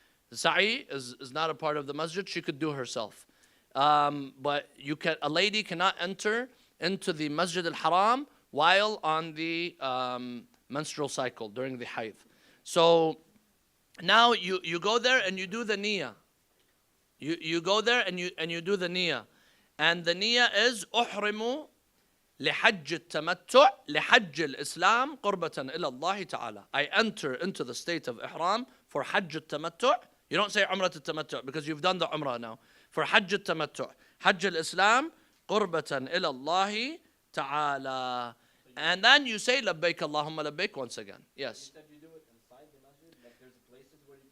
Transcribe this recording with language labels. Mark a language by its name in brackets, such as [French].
[English] The sa'i is not a part of the masjid, she could do herself. But a lady cannot enter into the Masjid al-Haram while on the menstrual cycle during the hayd. So now you go there and you do the niyyah. You go there and you do the niyyah. And the niyyah is [Arabic] أحرم لحج التمتع لحج الإسلام قربة إلى الله تعالى. [English] I enter into the state of ihram for Hajj al-Tamattu'. You don't say Umrah al-Tamattu' because you've done the Umrah now. For Hajj al-Tamattu', Hajj al-Islam [Arabic] قربة إلى الله تعالى. [English] And then you say [Arabic] labbaik Allahumma labbaik [English] once again. Yes. You said you do it inside the masjid? Like there's places where you